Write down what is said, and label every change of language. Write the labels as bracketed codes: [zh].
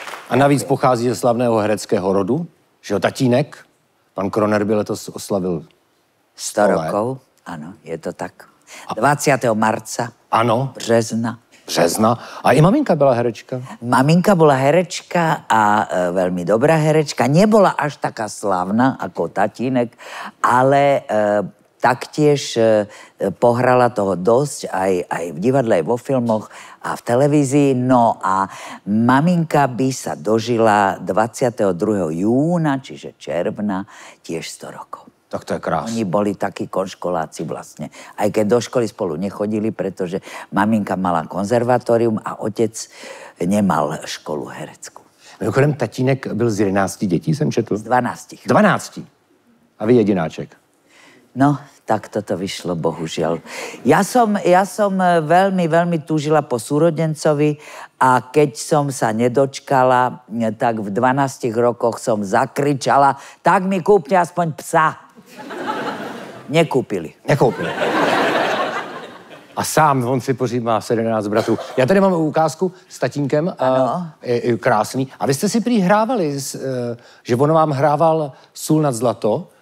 [cs] A navíc pochází ze slavného hereckého rodu, že jo, tatínek, pan Kroner by letos oslavil [sk] 100 rokov, ano, je to tak. 20. marca. [cs] Ano. Března. A i maminka byla herečka. [sk] Maminka bola herečka a veľmi dobrá herečka. Nebola až taká slávna ako tatínek, ale taktiež pohrala toho dosť aj v divadle, aj vo filmoch a v televízii. No a maminka by sa dožila 22. júna, čiže června, tiež 100 rokov. Tak to je krásne. Oni boli takí konškoláci vlastne. Aj keď do školy spolu nechodili, pretože maminka mala konzervatórium a otec nemal školu hereckú. [cs] Mimochodem, tatínek byl z 11 dětí, jsem četl. Z 12. 12. A vy jedináček. [sk] No, tak toto vyšlo, bohužiaľ. Ja som veľmi túžila po súrodencovi a keď som sa nedočkala, tak v 12 rokoch som zakričala, tak mi kúpte aspoň psa. Nekúpili. [cs] A sám, on si pořídí, má 17 bratrů. Já tady mám ukázku s tatínkem, krásný. A vy jste si prý hrávali, že on vám hrával Sůl nad zlato,